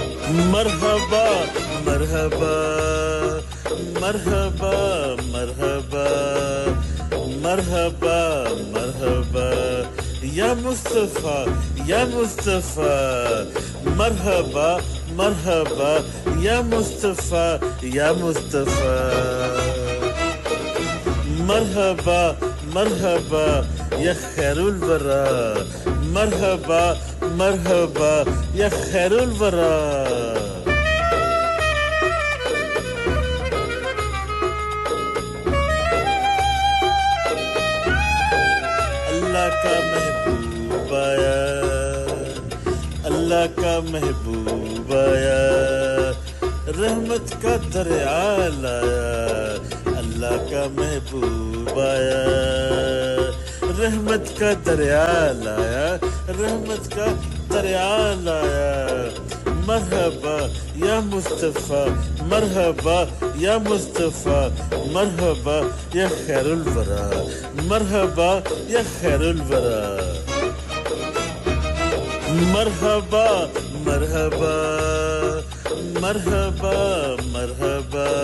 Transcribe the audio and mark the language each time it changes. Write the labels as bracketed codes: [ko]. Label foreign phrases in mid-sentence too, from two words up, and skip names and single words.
[ar] مرحبا مرحبا مرحبا مرحبا مرحبا مرحبا یا مصطفیٰ یا مصطفیٰ مرحبا مرحبا یا مصطفیٰ یا مصطفیٰ مرحبا مرحبا یا خیر الورا مرحبا مرحبا یا خیر الورا [ur] اللہ کا محبوب آیا اللہ کا محبوب آیا رحمت کا دریا لایا اللہ کا محبوب آیا رحمت کا دریا لایا رحمت کا دریا لایا [ar] مرحبا یا مصطفیٰ مرحبا یا مصطفیٰ مرحبا یا خیر الورا مرحبا یا خیر الورا مرحبا مرحبا مرحبا مرحبا